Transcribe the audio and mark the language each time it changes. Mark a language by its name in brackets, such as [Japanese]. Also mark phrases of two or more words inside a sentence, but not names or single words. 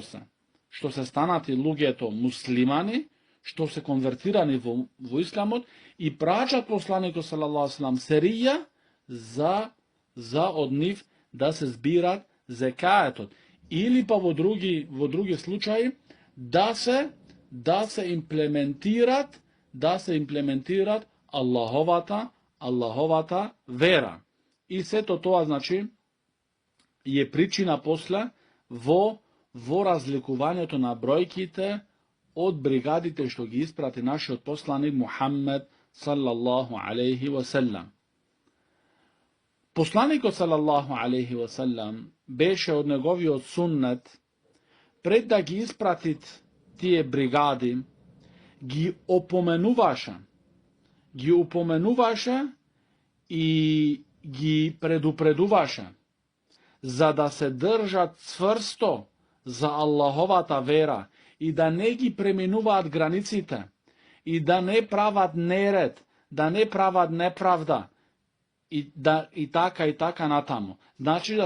[Macedonian] се станати луѓето муслимани, што се конвертирани во исламот и праќат посланикот [Arabic] صلى الله عليه وسلم [Macedonian] серија за од нив да се збират зекајатот или па во други случаи да се имплементират Аллаховата вера. И сето тоа значи е причина после во разликувањето на бројките од бригадите што ги испрати нашиот посланик Мухаммед [Arabic] صلى الله عليه وسلم. [Macedonian] Посланикот [Arabic] صلى الله عليه وسلم [Macedonian] беше од неговиот суннет пред да ги испратит тие бригади ги опоменуваше и ги предупредуваше за да се држат цврсто за Аллаховата вера и да не ги преминуваат границите и да не прават неред, да не прават неправда и така натаму.